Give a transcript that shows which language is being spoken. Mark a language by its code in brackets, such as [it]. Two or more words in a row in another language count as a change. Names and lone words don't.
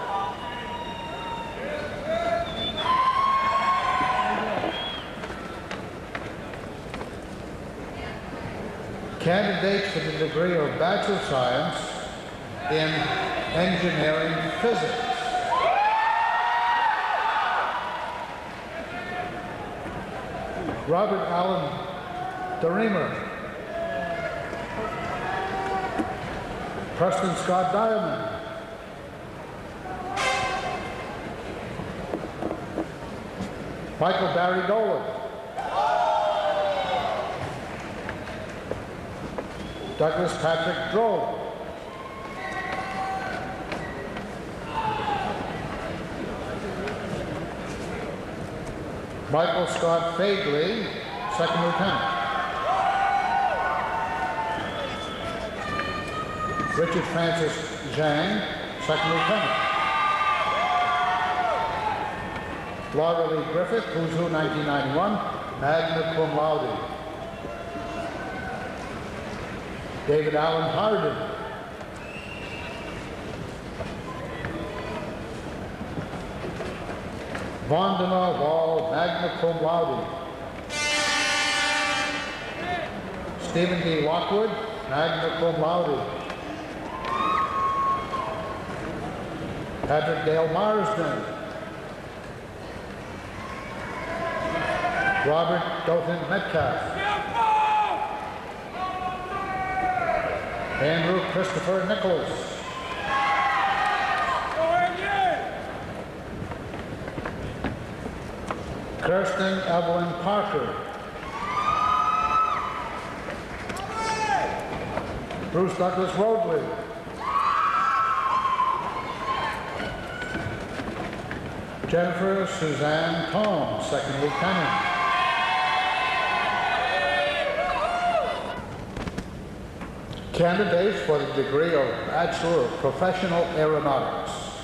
[en] Candidates for the degree of Bachelor of Science in Engineering Physics. Robert Allen DeReamer. Preston Scott Diamond. Michael Barry Dolan. Douglas Patrick Drove. Michael Scott Fagley, Second Lieutenant. Richard Francis Zhang, Second Lieutenant. Laura Lee Griffith, Who's Who 1991, [la] magna cum laude. [en] David Allen Hardin. Vandana Wall, [la] magna cum laude. [en] Stephen D. [la] Lockwood, magna cum laude. [en] Patrick Dale Marsden. Robert Dothan Metcalf. Andrew Christopher Nicholas. Kirsten Evelyn Parker. Bruce Douglas Roadley. Jennifer Suzanne Tom, Second Lieutenant. Candidates for the degree of Bachelor of Professional Aeronautics.